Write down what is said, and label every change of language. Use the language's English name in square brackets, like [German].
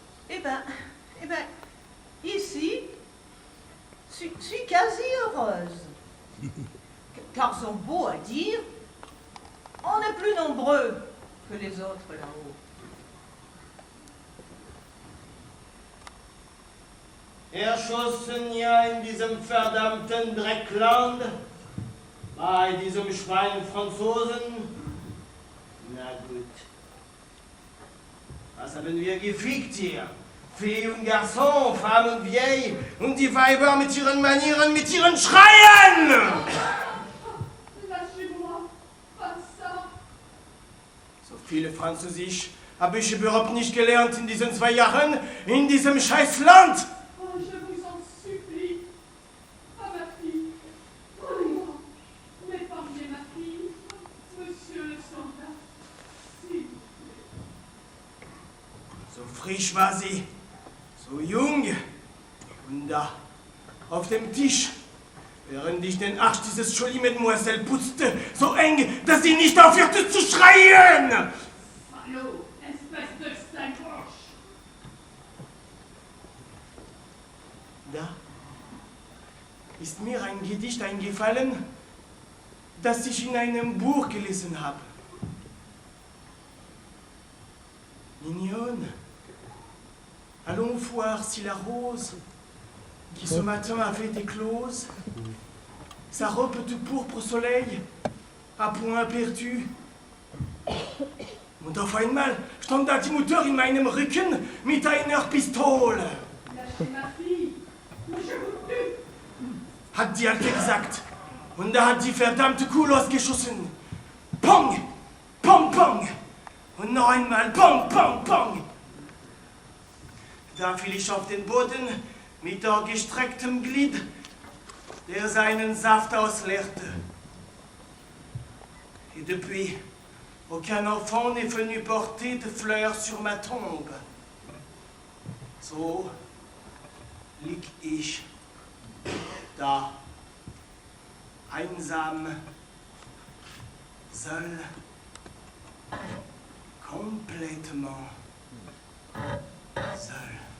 [French] Eh ben, ici, suis quasi heureuse. Car sont beaux à dire, on est plus nombreux que les autres là-haut. [German] Erschossen ja in diesem verdammten Dreckland, bei diesem Schwein-Franzosen. Na gut. Was haben wir gefickt hier? [French] Fille [German] und [French] Garçon, Femme [German] und [French] Vieille [German] und die Weiber mit ihren Manieren, mit ihren Schreien! [French] Lâchez-moi, pas ça. [German] So viele Französisch habe ich überhaupt nicht gelernt in diesen 2 Jahren in diesem scheiß Land! [French] Oh, je vous en supplie. Ah, ma fille. Prenez-moi. M'épargnez ma fille. Monsieur le soldat. S'il vous plaît. [German] So frisch war sie, so jung. Und da, auf dem Tisch, während ich den Arsch dieses [French] Jolie Mademoiselle [German] putzte, so eng, dass sie nicht aufhörte zu schreien! [French] Salaud, espèce de sacoche. [German] Da ist mir ein Gedicht eingefallen, das ich in einem Buch gelesen habe. [French] Mignonne, allons voir si la rose, qui ce matin avait éclose, sa robe de pourpre au soleil, a point perdu. [German] Und auf einmal stand da die Mutter in meinem Rücken mit einer Pistole. [French] Lâchez ma fille. Ou je vous tue. [German] Hat die Alte gesagt. Und da hat die verdammte Kuh losgeschossen. Pong! Pong, pong! Und noch einmal Pong, pong, pong! Da fiel ich auf den Boden mit der gestrecktem Glied, der seinen Saft ausleerte. [French] Et depuis, aucun enfant n'est venu porter de fleurs sur ma tombe. [German] So lieg ich da, einsam, [French] seul, complètement seul.